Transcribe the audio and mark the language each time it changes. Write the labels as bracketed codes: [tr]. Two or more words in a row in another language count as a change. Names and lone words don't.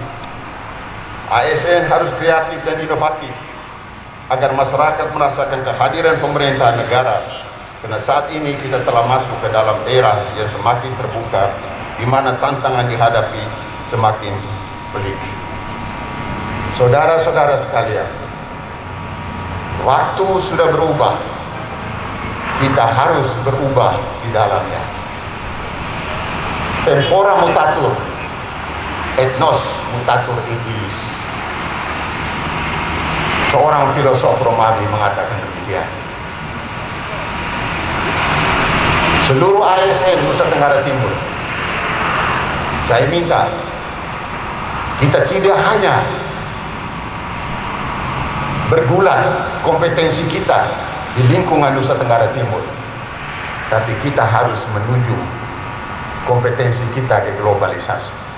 [id] ASN harus kreatif dan inovatif agar masyarakat merasakan kehadiran pemerintah negara, karena saat ini kita telah masuk ke dalam era yang semakin terbuka, di mana tantangan dihadapi semakin pelik. Saudara-saudara sekalian, waktu sudah berubah, kita harus berubah di dalamnya. [la] Tempora mutatur, etnos mutatur in illis. [id] Seorang filosof Romawi mengatakan demikian. Seluruh ASN Nusa Tenggara Timur, saya minta kita tidak hanya bergulat kompetensi kita di lingkungan Nusa Tenggara Timur, tapi kita harus menuju kompetensi kita ke globalisasi.